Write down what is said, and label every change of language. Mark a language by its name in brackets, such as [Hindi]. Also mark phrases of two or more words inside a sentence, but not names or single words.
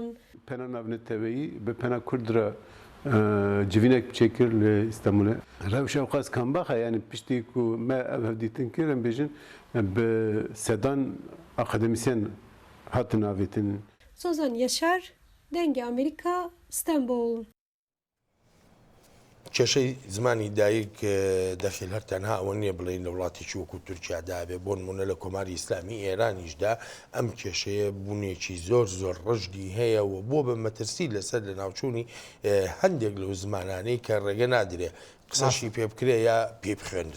[Kurdish] Pena navneteweyî bi pena Kurd re civînek çêkir li İstanbulê. Rewşa qas kambaxa yani piştî ku me ev hevdîtin kir em bêjin bi sedan akademisyen hatin avêtin. Sozan Yaşar, Dengê Amerîka, İstanbul. [Central Kurdish] کێشەی زمانی دایک دەخیل هەر تەنها ئەوە نییە بڵێن لە وڵاتێکی وەکو تورکیادا بێ بۆ نمونە لە کۆماری ئیسلامی ئێرانیشدا ئەم کێشەیە بوونێکی زۆر ڕژدی هەیە و بۆ بە مەترسی لەسەر لە ناوچوونی هەندێک لەو زمانانەی کە ڕێگە نادرێ قسەشی پێ بکرێ یا پێ بخوێنرێ